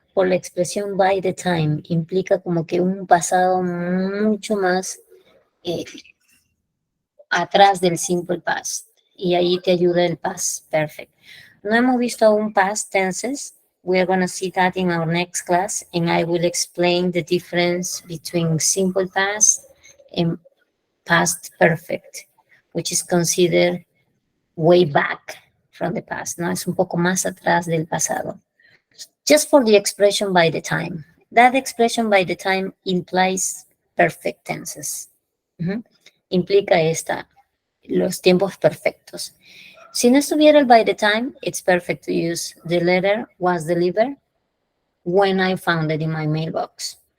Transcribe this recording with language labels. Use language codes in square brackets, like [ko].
[es] Por la expresión by the time, implica como que un pasado mucho más atrás del simple past, y ahí te ayuda el past perfect. No hemos visto aún past tenses. [en] We're going to see that in our next class, and I will explain the difference between simple past and past perfect, which is considered way back from the past, ¿no? [es] Es un poco más atrás del pasado. [en] Just for the expression by the time. That expression by the time implies perfect tenses. [es] Implica los tiempos perfectos. Si no estuviera el [en] by the time, it's perfect to use the letter was delivered when I found it in my mailbox.